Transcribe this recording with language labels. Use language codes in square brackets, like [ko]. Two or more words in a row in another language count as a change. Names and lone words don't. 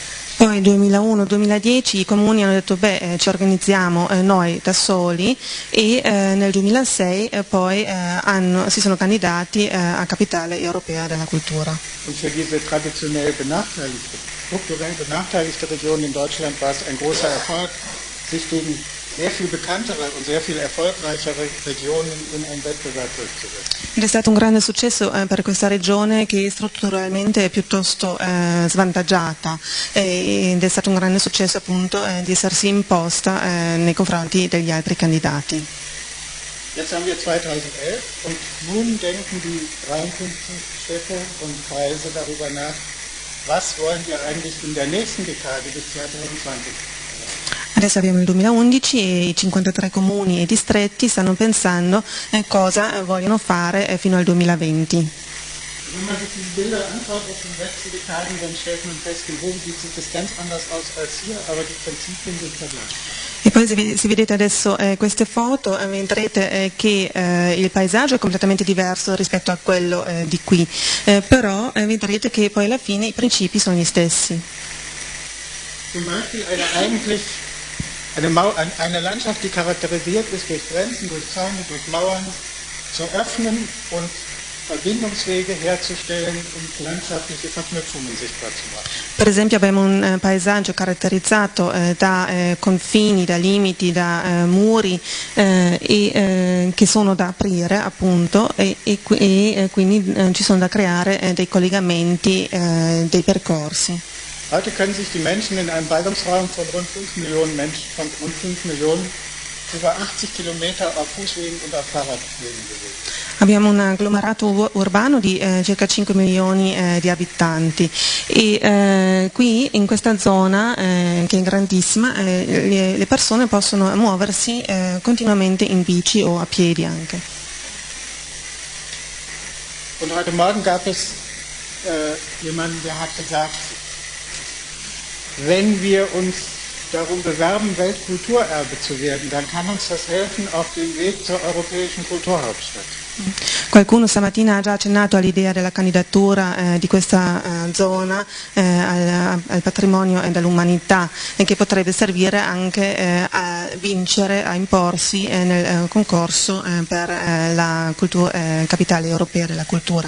[it] Poi 2001-2010 i comuni hanno detto ci organizziamo noi da soli e nel 2006 poi si sono candidati a Capitale Europea della Cultura. [de] Und für diese traditionell benachteiligte, strukturell benachteiligte Region in Deutschland war es ein großer Erfolg, sich gegen sehr viel bekanntere und sehr viel erfolgreichere Regionen in einen Wettbewerb durchzusetzen. [it] Ed è stato un grande successo per questa regione che strutturalmente è piuttosto svantaggiata ed è stato un grande successo appunto di essersi imposta nei confronti degli altri candidati. [de] Jetzt haben wir 2011 und nun denken die 53 Städte und Kreise darüber nach, was wollen wir eigentlich in der nächsten Dekade bis 2020. [it] Adesso abbiamo il 2011 e i 53 comuni e distretti stanno pensando cosa vogliono fare fino al 2020. [de] Wenn man sich diese Bilder anschaut aus den letzten Dekaden, dann stellt man fest, in Ruhrgebiet sieht es ganz anders aus als hier, aber die Prinzipien sind vergleichbar. [it] E poi se vedete adesso queste foto vedrete che il paesaggio è completamente diverso rispetto a quello di qui, però vedrete che poi alla fine i principi sono gli stessi. [de] Zum Beispiel eine Landschaft, die charakterisiert ist durch Grenzen, durch Zäune, durch Mauern, zu öffnen und Verbindungswege herzustellen und landschaftliche Verknüpfungen sichtbar zu machen. [it] Per esempio abbiamo un paesaggio caratterizzato da confini, da limiti, da muri che sono da aprire appunto e quindi ci sono da creare dei collegamenti, dei percorsi. [de] Heute können sich die Menschen in einem Ballungsraum von rund 5 Millionen über 80 Kilometer auf Fußwegen und auf Fahrradwegen bewegen. [it] Abbiamo un agglomerato urbano di circa 5 milioni di abitanti e qui in questa zona che è grandissima le persone possono muoversi continuamente in bici o a piedi anche. [de] Und heute Morgen gab es jemanden, der hat gesagt, wenn wir uns darum bewerben, Weltkulturerbe zu werden, dann kann uns das helfen auf dem Weg zur europäischen Kulturhauptstadt. [it] Qualcuno stamattina ha già accennato all'idea della candidatura di questa zona al patrimonio dell'umanità e che potrebbe servire anche a vincere, a imporsi nel concorso per la Capitale Europea della Cultura.